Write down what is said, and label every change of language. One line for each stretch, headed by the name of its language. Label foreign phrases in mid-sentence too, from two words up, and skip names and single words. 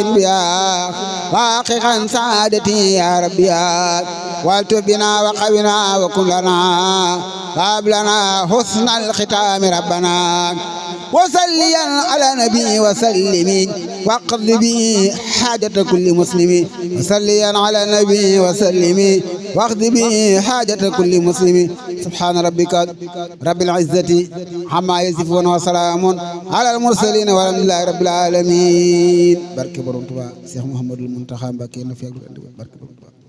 Arabic: بها واقعا سعادتي يا ربي والتف بنا وقونا وكن لنا هب لنا حسن الختام ربنا وصليا على نبي وسلم واقض به حاجة كل مسلم وصليا على النبي وسلم واقض به حاجة كل مسلم سبحان ربك رب العزة عما يصفون وسلام على المرسلين والحمد لله رب العالمين.
Wolof: barke Borom Tuubaa Cheikh Mouhamadul Mountakha Mbacké na fi ak barke Borom Tuubaa